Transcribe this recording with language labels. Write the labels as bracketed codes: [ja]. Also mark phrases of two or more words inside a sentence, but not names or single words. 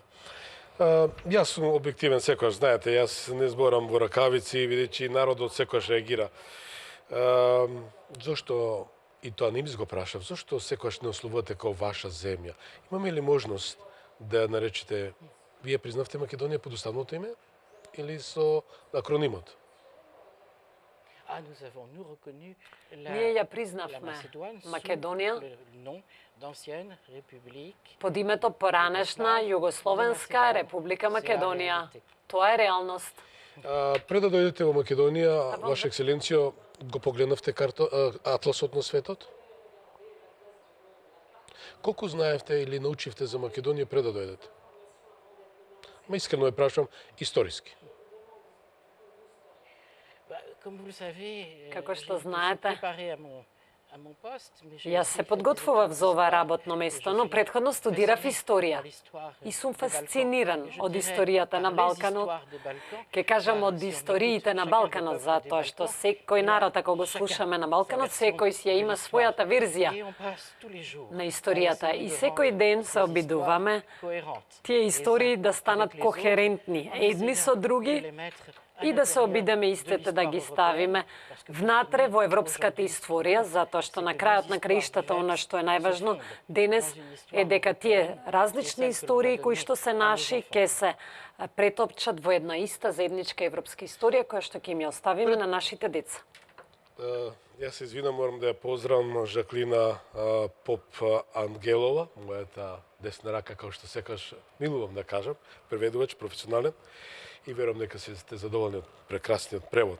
[mk] Јас сум објективен секојаш, знаете, јас не зборам во ракавици, бидејќи народот секојаш реагира. Зошто, и тоа не ми го прашав, зошто секојаш не ословувате како ваша земја? Имаме ли можност да ја наречете, вие признавте Македонија под уставното име или со акронимот? [fr] Ah, nous avons, nous, reconnu [mk] Ние ја [fr] la [mk] признавме [fr] Macédoine sous [mk] Македонија [fr] le nom d'ancienne république. [mk] под името поранешна Југословенска република Македонија. Тоа е реалност. Пред да дојдете во Македонија, Ваша екселенцијо, го погледнавте атласот на светот? Колку знаевте или научивте за Македонија пред да дојдете? Ма искрено ја прашам, историски. [fr] Comme vous le savez, [mk] Како [fr] j'ai [mk] што [fr] été [mk] знаете, [fr] préparé à mon poste, mais j'ai [mk] јас [fr] aussi [mk] се [fr] fait des [mk] подготвував за ова [fr] études [mk] работно [fr] d'histoire, [mk] место, [fr] et je [mk] но [fr] suis [mk] претходно студирав [fr] fasciné [mk] историја [fr] par l'histoire [mk] и сум [fr] des Balkans. [mk] фасциниран [fr] Et je [mk] од [fr] dirais [mk] историјата [fr] par [mk] на [fr] les [mk] Балканот. [fr] histoires des Balkans, [mk] Ке кажам [fr] car [mk] од [fr] si on [mk] историите [fr] écoute [mk] на [fr] chacun des [mk] Балканот, [fr] peuples des [mk] затоа што [fr] Balkans, [mk] секој [fr] il y a [mk] народ, ако го [fr] chacun [mk] слушаме на [fr] sa [mk] Балканот, [fr] version [mk] секој си ја [fr] de [mk] има [fr] l'histoire. [mk] својата верзија [fr] Et on passe tous les jours [mk] на [fr] à [mk] историјата [fr] essayer [mk] и [fr] de [mk] секој [fr] rendre [mk] ден [fr] ces [mk] се обидуваме [fr] histoires cohérentes [mk] тие [fr] les [mk] истории [fr] uns [mk] да станат [fr] avec les autres, [mk] кохерентни [fr] en [mk] едни со [fr] essayant de [mk] други [fr] les mettre à [mk] и да се [fr] l'intérieur [mk] обидеме [fr] de [mk] истите да ги [fr] l'histoire [mk] ставиме [fr] européenne, parce que [mk] внатре [fr] pour [mk] во [fr] nous, [mk] европската [fr] aujourd'hui, [mk] историја, затоа што на крајот на краиштата она што е најважно денес е дека тие различни истории кои што се наши ќе се претопчат во една иста заедничка европска историја која што ќе им ја оставиме на нашите деца. Јас се извинам, морам да ја поздравам Жаклина Поп Ангелова, мојата десна рака, како што секаш милувам да кажам, преведувач, професионален, и верувам дека сте задоволни од прекрасниот превод.